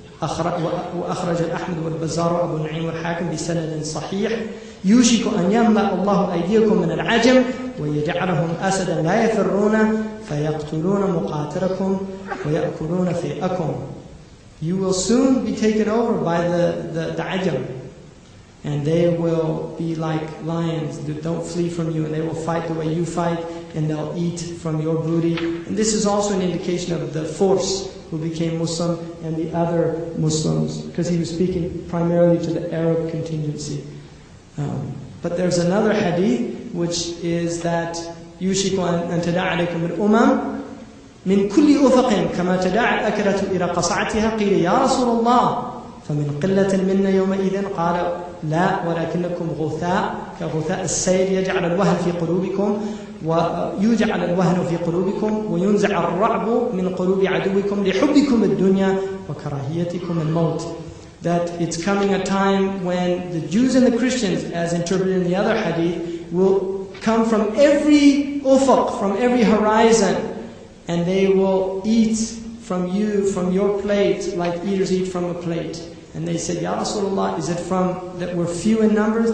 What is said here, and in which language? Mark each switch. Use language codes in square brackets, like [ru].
[ar] وأخرج أحمد والبزار وأبو نعيم والحاكم بسند صحيح. يوشك أن يملأ الله أيديكم من العجم ويجعلهم أسدا لا يفرون فيقتلون مقاتلكم ويأكلون فيئكم. [en] You will soon be taken over by the Ajam, and they will be like lions that don't flee from you, and they will fight the way you fight, and they'll eat from your booty. And this is also an indication of the force who became Muslim and the other Muslims, because he was speaking primarily to the Arab contingency. But there's another hadith which is that [ar] يُوشِكُ أَن تَدَعَ عَلَيْكُمُ الْأُمَمِ من كل أفق كما تداعى الأكلة إلى قصعتها قيل يا رسول الله فمن قلة منا يومئذ قال لا ولكنكم غثاء كغثاء السيل يجعل الوهن في قلوبكم ويجعل الوهن في قلوبكم وينزع الرعب من قلوب عدوكم لحبكم الدنيا وكراهيتكم الموت. [en] That it's coming a time when the Jews and the Christians, as interpreted in the other hadith, will come from every ufuq, from every horizon, and they will eat from you, from your plate, like eaters eat from a plate. And they said, Ya Rasulullah, is it from that we're few in numbers?